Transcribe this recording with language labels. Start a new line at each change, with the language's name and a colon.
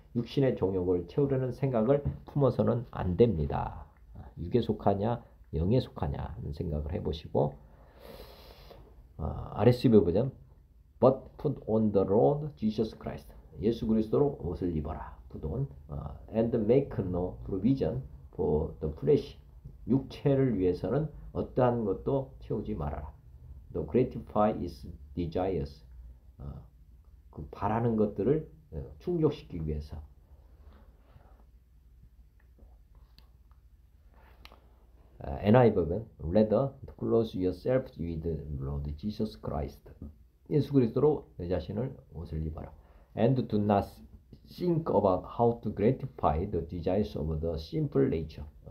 Korean: 육신의 정욕을 채우려는 생각을 품어서는 안 됩니다. 육에 속하냐 영에 속하냐 하는 생각을 해보시고 RSV 버전
English: But put on the Lord Jesus Christ.
Korean: 예수 그리스도로 옷을 입어라.
English: put on and make no provision for the flesh.
Korean: 육체를 위해서는 어떠한 것도 채우지 말아라.
English: To gratify its desires.
Korean: 그 바라는 것들을 충족시키기 위해서.
English: NIV 버전 Rather clothe yourself with Lord Jesus Christ.
Korean: 예수 그리스도로 내 자신을 옷을 입어라.
English: And do not think about how to gratify the desires of the sinful nature.